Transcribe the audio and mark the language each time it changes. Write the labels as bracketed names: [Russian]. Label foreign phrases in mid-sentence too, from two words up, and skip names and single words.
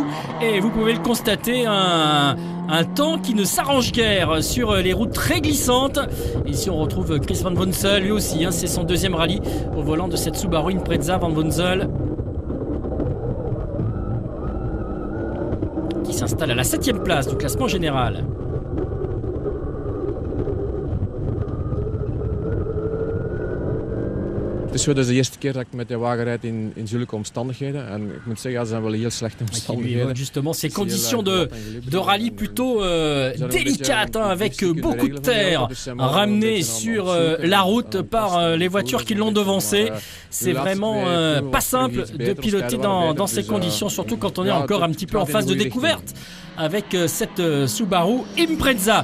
[French] Et vous pouvez le constater, un temps qui ne s'arrange guère sur les routes très glissantes. Ici on retrouve Chris Van Wonsel, lui aussi, c'est son deuxième rallye au volant de cette Subaru Impreza. Van Wonsel qui s'installe à la 7e place du classement général. [Dutch] Het is zo, dat is de eerste keer dat ik met de wagen rijd in zulke omstandigheden. En ik moet zeggen, dat zijn wel heel slechte omstandigheden. [French] Justement, ces conditions de rallye plutôt délicates, avec beaucoup de terre ramenée sur la route par les voitures qui l'ont devancé. C'est vraiment pas simple de piloter dans ces conditions, surtout quand on est encore un petit peu en phase de découverte avec cette Subaru Impreza.